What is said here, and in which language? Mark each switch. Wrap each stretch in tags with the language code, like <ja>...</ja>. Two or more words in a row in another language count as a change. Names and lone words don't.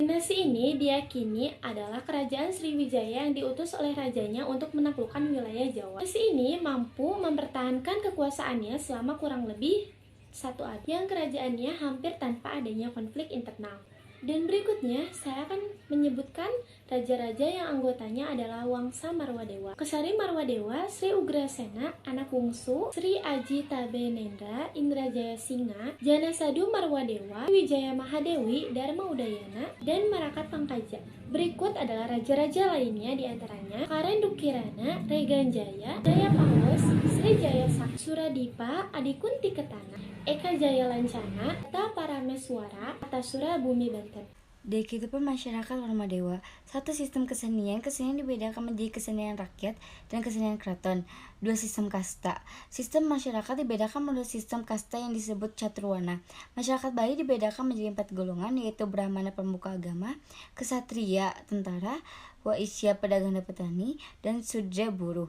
<id>Dinasti ini diyakini adalah kerajaan Sriwijaya yang diutus oleh rajanya untuk menaklukkan wilayah Jawa. Dinasti ini mampu mempertahankan kekuasaannya selama kurang lebih satu abad, yang kerajaannya hampir tanpa adanya konflik internal. Dan berikutnya saya akan menyebutkan raja-raja yang anggotanya adalah Wangsa Marwadewa. Kesari Marwadewa, Sri Ugrasena, anak bungsu Sri Aji Tabenendra, Indrajaya Singa, Janasadu Marwadewa, Wijaya Mahadewi, Dharma Udayana, dan Marakat Pangkaja. Berikut adalah raja-raja lainnya, diantaranya Karendukirana, Reganjaya, Jaya Pangos, Sri Jaya Sakti, Suradipa, Adikunti Ketana, Eka Jaya Lancana, Ta Parameswara, Atasura Bumi Banten. Di kehidupan masyarakat Warmadewa, satu sistem kesenian dibedakan menjadi kesenian rakyat dan kesenian keraton. Dua sistem kasta. Sistem masyarakat dibedakan menurut sistem kasta yang disebut Caturwana. Masyarakat Bali dibedakan menjadi 4 golongan, yaitu Brahmana pemuka agama, Ksatria tentara, Waisya pedagang dan petani, dan Sudra buruh.</id>